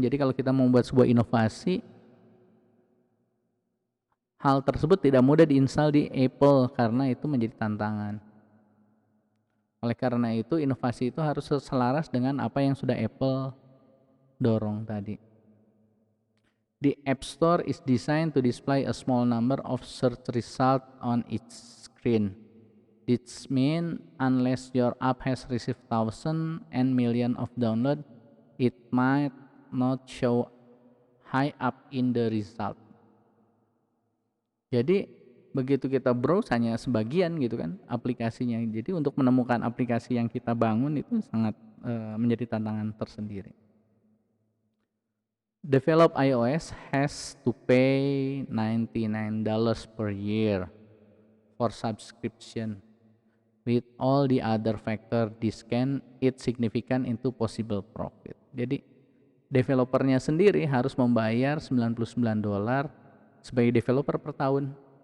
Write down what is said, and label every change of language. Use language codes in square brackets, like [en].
[id] Jadi kalau kita membuat sebuah inovasi, hal tersebut tidak mudah diinstal di Apple karena itu menjadi tantangan. Oleh karena itu, inovasi itu harus selaras dengan apa yang sudah Apple dorong tadi. [en] The App Store is designed to display a small number of search results on its screen. This means unless your app has received thousands and millions of downloads, it might not show high up in the result. [id] Jadi begitu kita browse hanya sebagian gitu kan aplikasinya. Jadi untuk menemukan aplikasi yang kita bangun itu sangat menjadi tantangan tersendiri. [en] Develop iOS has to pay $99 per year for subscription. With all the other factor, this can eat significant into possible profit. [id] Jadi developernya sendiri harus membayar $99 sebagai developer per tahun.